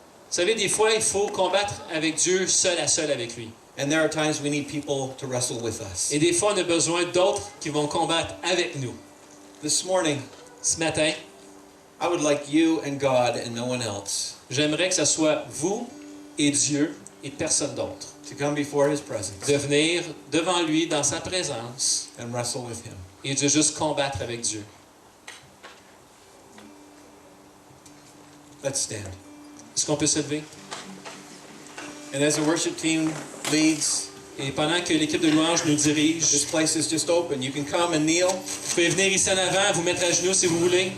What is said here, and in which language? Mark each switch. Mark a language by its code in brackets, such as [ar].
[fr] Vous savez, des fois, il faut combattre avec Dieu seul à seul avec lui. [en] And there are times we need people to wrestle with us. [fr] Et des fois, on a besoin d'autres qui vont combattre avec nous. [en] This morning, [fr] Ce matin, [en] I would like you and God and no one else [fr] j'aimerais que ce soit vous et Dieu et personne d'autre. [en] to come before His presence [fr] De venir devant lui, dans sa présence, [en] and wrestle with Him. [fr] et de juste combattre avec Dieu. [en] Let's stand. [fr] Est-ce qu'on peut se lever? [en] And as the worship team leads, [fr] Et pendant que l'équipe de louange nous dirige, [en] this place is just open. You can come and kneel. [fr] vous pouvez venir ici en avant, vous mettre à genoux si vous voulez,